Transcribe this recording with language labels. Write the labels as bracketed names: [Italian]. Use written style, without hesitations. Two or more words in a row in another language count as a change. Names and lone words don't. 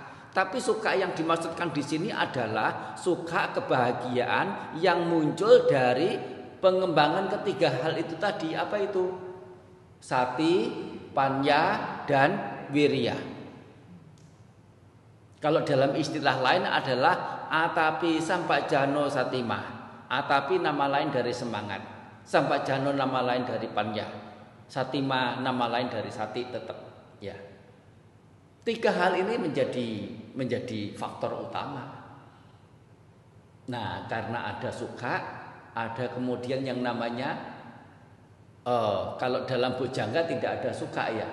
[Indonesian] Tapi suka yang dimaksudkan di sini adalah suka kebahagiaan yang muncul dari pengembangan ketiga hal itu tadi. Apa itu? Sati, panya, dan wirya. Kalau dalam istilah lain adalah [Pali] atapi sampajano satimah. [Indonesian] Atapi nama lain dari semangat, sampajano nama lain dari panya, satima nama lain dari sati tetap. Ya. Tiga hal ini menjadi faktor utama. Nah, karena ada suka, ada kemudian yang namanya kalau dalam bojjhanga tidak ada suka ya.